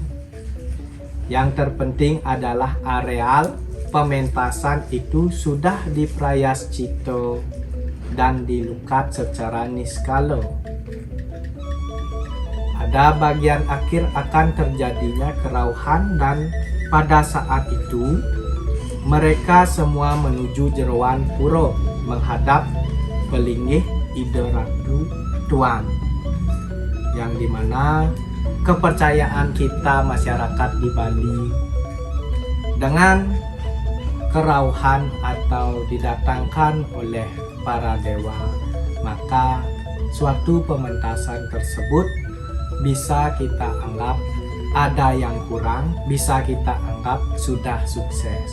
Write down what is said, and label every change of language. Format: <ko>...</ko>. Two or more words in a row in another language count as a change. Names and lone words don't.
<id>Yang terpenting adalah areal pementasan itu sudah diprayascito dan dilukat secara niskala. Pada bagian akhir akan terjadinya kerauhan, dan pada saat itu mereka semua menuju jeroan pura menghadap pelinggih ide Ratu Tuan, yang dimana kepercayaan kita masyarakat di Bali dengan kerauhan atau didatangkan oleh para dewa, maka suatu pementasan tersebut bisa kita anggap ada yang kurang, bisa kita anggap sudah sukses.</id>